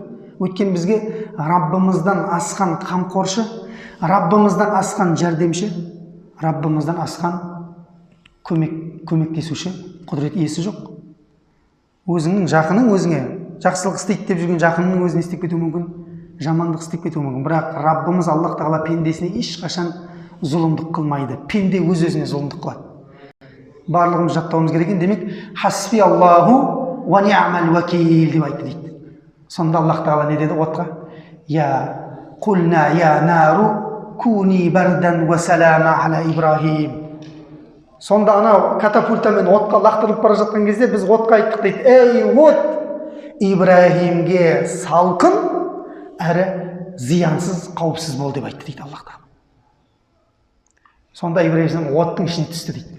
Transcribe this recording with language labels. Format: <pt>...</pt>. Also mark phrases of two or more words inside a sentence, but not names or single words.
<kk>Өйткені бізге Раббымыздан асқан қамқоршы, Раббымыздан асқан жәрдемші, Раббымыздан асқан көмектесуші, құдірет иесі жоқ. Өзіңнің жақының өзіңе жақсылық істейді деп жүрген жақынның өзіне істеп кетуі мүмкін, жамандық істеп кетуі мүмкін. Бірақ Раббымыз Аллах тағала пендесіне ешқашан зұлымдық қылмайды. Пенде өз-өзіне зұлымдық қылады. Барлығымыз жаттауымыз керек екен. Демек,</kk> <ar>حسبي الله ونعم الوكيل</ar> <kk>деп айтты дейді. Сонда Аллах тағала не деді отқа?</kk> <ar>يا قلنا يا نار كوني بردا وسلاما على إبراهيم.</ar> <kk>Сонда ана катапультамен отқа лақтырылып бара жатқан кезде біз отқа айттық дейді. Ей от, Ибраһимге салқын әрі зиянсыз, қауіпсіз бол деп айтты дейді Аллах тағала. Сонда Ибраһим оттың ішіне түсті дейді.</kk>